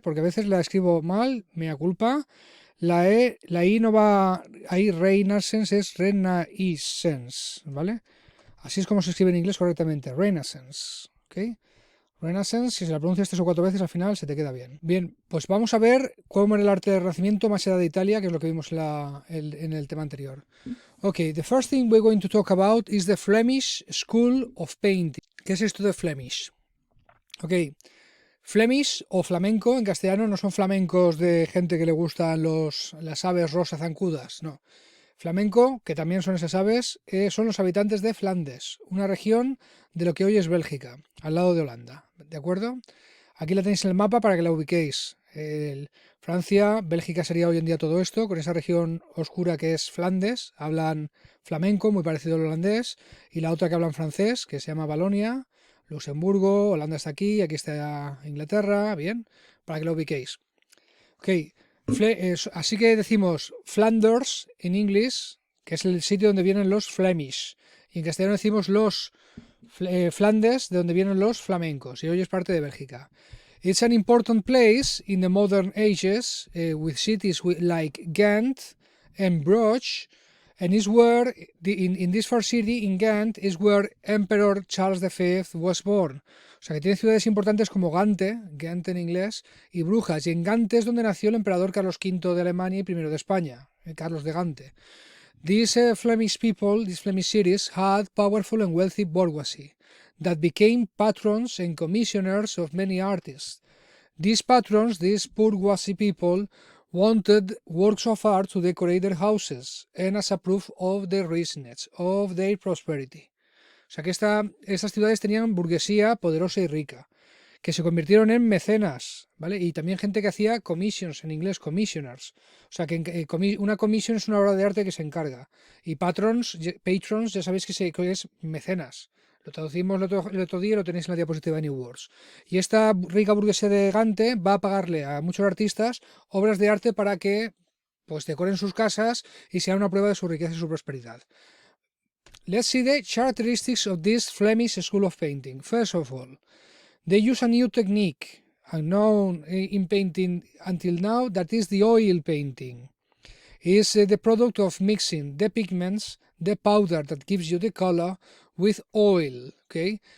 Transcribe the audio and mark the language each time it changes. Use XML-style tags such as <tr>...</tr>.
<es>Porque a veces la escribo mal, mea culpa. La I no va ahí, Renaissance es Renaissance, ¿vale? Así es como se escribe en inglés correctamente, Renaissance, ¿ok? Renaissance, si se la pronuncias 3 o 4 veces al final se te queda bien. Bien, pues vamos a ver cómo era el arte del Renacimiento más allá de Italia, que es lo que vimos en el tema anterior.</es> <en>Okay, the first thing we're going to talk about is the Flemish School of Painting.</en> <es>¿Qué es esto de Flemish? Ok, Flemish o flamenco en castellano no son flamencos de gente que le gustan las aves rosas zancudas, no. Flamenco, que también son esas aves, son los habitantes de Flandes, una región de lo que hoy es Bélgica, al lado de Holanda, ¿de acuerdo? Aquí la tenéis en el mapa para que la ubiquéis. Francia, Bélgica sería hoy en día todo esto, con esa región oscura que es Flandes, hablan flamenco, muy parecido al holandés, y la otra que hablan francés, que se llama Valonia, Luxemburgo, Holanda está aquí está Inglaterra, bien, para que lo ubiquéis. Ok, así que decimos Flanders en inglés, que es el sitio donde vienen los Flemish, y en castellano decimos los Flandes, de donde vienen los flamencos, y hoy es parte de Bélgica.</es> <en>It's an important place in the modern ages, with cities like Ghent and Bruges, and is where, in this first city, in Ghent, is where Emperor Charles V was born.</en> <es>O sea que tiene ciudades importantes como Gante, Ghent en inglés, y Brujas, y en Gante es donde nació el emperador Carlos V de Alemania y I de España, Carlos de Gante.</es> <en>These Flemish people, these Flemish cities, had powerful and wealthy bourgeoisie that became patrons and commissioners of many artists. These patrons, these bourgeoisie people, wanted works of art to decorate their houses and as a proof of their richness, of their prosperity.</en> <es>O sea que estas ciudades tenían burguesía poderosa y rica, que se convirtieron en mecenas, ¿vale? Y también gente que hacía commissions, en inglés commissioners. O sea que una commission es una obra de arte que se encarga. Y patrons, ya sabéis que es mecenas. Lo traducimos el otro día y lo tenéis en la diapositiva de New Words. Y esta rica burguesía de Gante va a pagarle a muchos artistas obras de arte para que pues decoren sus casas y sea una prueba de su riqueza y su prosperidad.</es> <en>Let's see the characteristics of this Flemish School of Painting. First of all, they use a new technique. unknown in painting until now, that is the oil painting. It's the product of mixing the pigments, the powder that gives you the color, with oil, okay?</en>